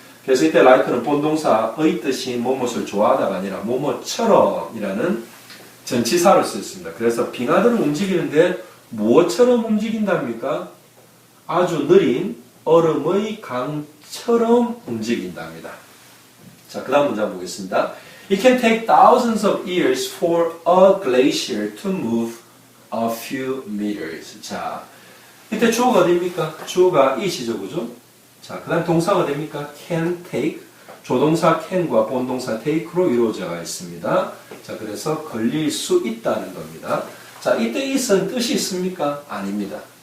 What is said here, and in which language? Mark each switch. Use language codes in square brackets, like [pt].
[ko] 그래서 이때 like는 본동사의 뜻인 뭐뭇을 좋아하다가 아니라 뭐뭐처럼이라는 전치사를 썼습니다. 그래서 빙하들은 움직이는데 무엇처럼 움직인답니까? 아주 느린 얼음의 강처럼 움직인답니다. 자, 그 다음 문장 보겠습니다. [en] It can take thousands of years for a glacier to move a few meters. [ko] 자, 이때 주어가 어디입니까? 주어가 it이죠, 그죠? 자, 그 다음 동사가 됩니까? [en] can take. [ko] 조동사 can과 본동사 take로 이루어져 있습니다. 자, 그래서 걸릴 수 있다는 겁니다. 자, 이때 it은 뜻이 있습니까? 아닙니다.